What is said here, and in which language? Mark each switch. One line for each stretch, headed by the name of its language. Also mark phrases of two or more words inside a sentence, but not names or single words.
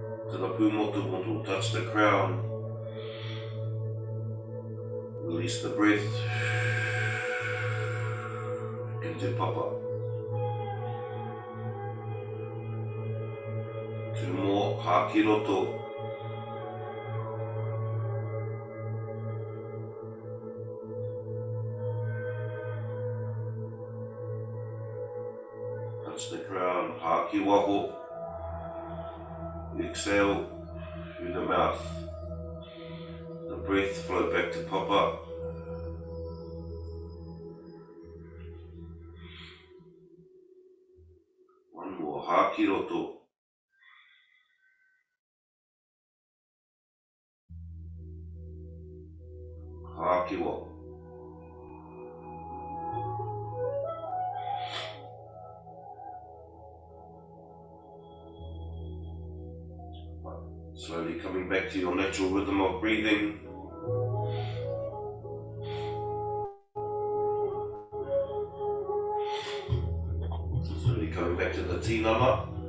English: to the pumotu, touch the crown, release the breath, into papa. 2 more,
Māori: haki roto.
English: Touch the crown,
Māori: haki waho.
English: Exhale through the mouth. The breath flow back to papa. One more,
Māori: haki roto. Haki waho.
English: Slowly coming back to your natural rhythm of breathing. Slowly coming back to the tinana.